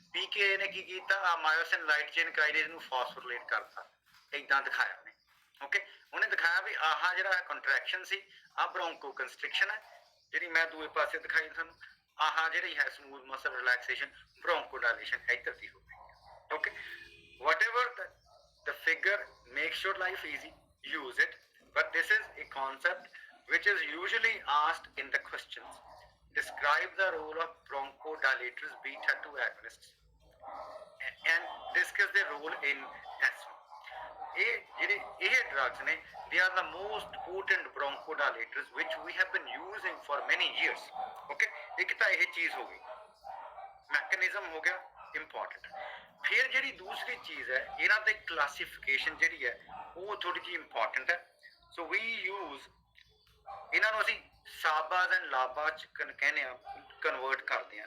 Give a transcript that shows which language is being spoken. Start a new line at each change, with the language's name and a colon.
Punjabi: ਪੀਕੇ ਨੇ ਕੀ ਕੀਤਾ? ਆ ਮਾਇਓਸਿਨ ਲਾਈਟ ਚੇਨ ਕਾਈਨੇਜ਼ ਨੂੰ ਫਾਸਫੋਰਿਲੇਟ ਕਰਤਾ. ਇਦਾਂ ਦਿਖਾਇਆ ਉਹਨੇ. ਓਕੇ, ਉਹਨੇ ਦਿਖਾਇਆ ਵੀ ਆਹ ਜਿਹੜਾ ਕੰਟਰੈਕਸ਼ਨ ਸੀ, ਆਹ ਬ੍ਰੋਂਕੋ ਕੰਸਟ੍ਰਿਕਸ਼ਨ ਹੈ, ਜਿਹੜੀ ਮੈਂ ਦੂਏ ਪਾਸੇ ਦਿਖਾਈ ਤੁਹਾਨੂੰ. ਆਹ ਜਿਹੜੀ ਹੈ ਸਮੂਥ ਮਸਲ ਰਿਲੈਕਸੇਸ਼ਨ, ਬ੍ਰੋਂਕੋ ਡਾਇਲੇਸ਼ਨ ਇੱਧਰ ਦੀ ਹੋ ਗਈ.
English: Okay, whatever the figure makes your life easy, use it, but this is a concept which is usually asked in the questions. Describe the role of bronchodilators beta 2 agonists and discuss their role in asthma.
Punjabi: ਇਹ drugs ਨੇ,
English: they are the most potent bronchodilators which we have been using for many years.
Punjabi: Okay, ਇੱਕ ਤਾਂ ਇਹ ਚੀਜ਼ ਹੋ ਗਈ, mechanism ਹੋ ਗਿਆ ਇੰਪੋਰਟੈਂਟ. ਫਿਰ ਜਿਹੜੀ ਦੂਸਰੀ ਚੀਜ਼ ਹੈ, ਇਹਨਾਂ ਦੀ ਕਲਾਸੀਫਿਕੇਸ਼ਨ ਜਿਹੜੀ ਹੈ ਉਹ ਥੋੜੀ ਜਿਹੀ ਇੰਪੋਰਟੈਂਟ ਹੈ. ਸੋ ਵੀ ਯੂਜ਼ ਇਹਨਾਂ ਨੂੰ ਅਸੀਂ ਸਾਬਾਜ਼ ਐਂਡ ਲਾਬਾਜ਼ ਕਹਿੰਦੇ ਆ, ਕਨਵਰਟ ਕਰਦੇ ਆ.